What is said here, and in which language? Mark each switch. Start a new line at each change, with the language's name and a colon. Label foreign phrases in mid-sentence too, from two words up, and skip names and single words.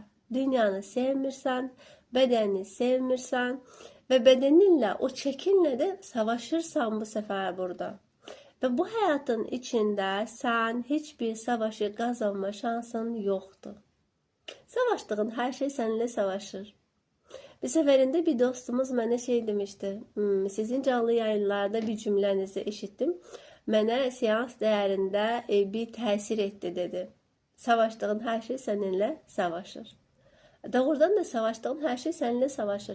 Turkish: Dünyanı sevmirsən, bedenini sevmirsən ve bedeninle o çekinle de savaşırsan bu sefer burada. Ve bu hayatın içinde sen hiçbir savaşı kazanma şansın yoktu. Savaştığın her şey seninle savaşır.
Azerbaijani: Bir səfərində bir dostumuz mənə şey demişdi. Sizin canlı yayınlarda bir cümlənizi eşitdim. Mənə seans dəyərində bir təsir etdi dedi. Savaştığın hər şey səninlə savaşır. Doğrudan da savaştığın hər şey səninlə savaşır.